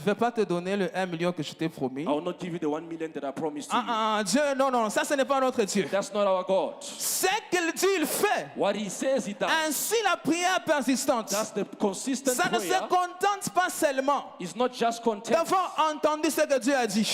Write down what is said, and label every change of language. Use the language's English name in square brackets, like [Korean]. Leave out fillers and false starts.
[French] vais pas te donner le 1 million que je t'ai promis. [English] I will not give you the 1 million that I promised to you. [French] Dieu, non, ça ce n'est pas notre Dieu. [English] That's not our God. [French] Ce qu'il dit, il fait. [English] What he says, he does. [French] Ainsi, la prière persistante, [English] That's the consistent [French] ça ne se [English] prayer. [French] contente pas seulement [English] It's not just content [French] d'avoir entendu ce que Dieu a dit.